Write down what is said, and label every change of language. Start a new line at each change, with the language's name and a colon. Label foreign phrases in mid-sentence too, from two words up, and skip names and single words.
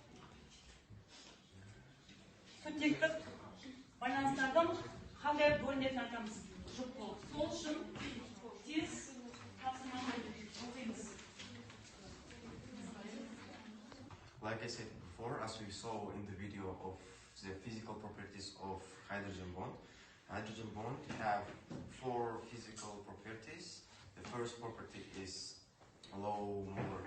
Kazakh: Сутектік байланыстардың қандай бөлінетінін айтамыз. Жоқ болып. Сол үшін тез тапсырманы оқимыз.
English: Like I said before, as we saw in the video of the physical properties of hydrogen bond have 4 physical properties. The first property is low molar.